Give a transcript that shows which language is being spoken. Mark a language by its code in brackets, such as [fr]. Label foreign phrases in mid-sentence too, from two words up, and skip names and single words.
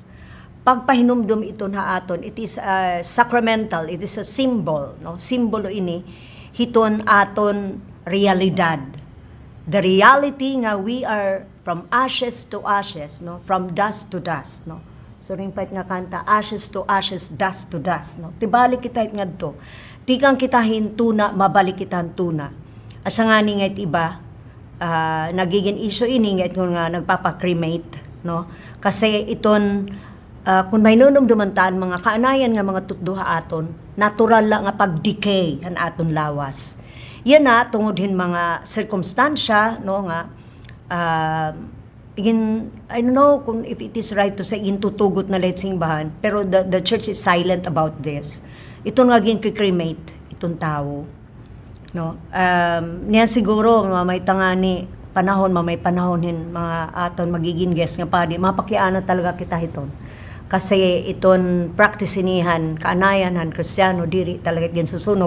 [war] Pagpahinumdum ito na aton, [en] it is sacramental, it is a symbol, [war] no? Simbolo ini, hiton aton realidad. [en] The reality nga we are from ashes to ashes, no? From dust to dust, [war] no? So ring pait nga kanta, [en] ashes to ashes, dust to dust, [war] no? Tibalik kita it ngadto. Tikang kita hintuna, mabalik kita tuna. Asa nga ni nga iba, nagiging issue ini nga nga nagpapa-cremate, no? Kasi iton kung may nunumdumantaan mga kaanayan nga mga tutduha aton, natural lang nga pag-decay an aton lawas. Yan na, tungod hin mga sirkumstansya, no, nga, [en] I don't know kung if it is right to say, [war] tutugot na lait simbahan, pero [en] the church is silent about this. [war] Ito nga cremate itong tao. No? Niyan siguro, may tangani, mamay panahon hin, mga aton magiging guest nga padi, mapakiana talaga kita iton. Kasi iton praktisinihan, kaanayanhan, kristyano, diri talaga yan susunog.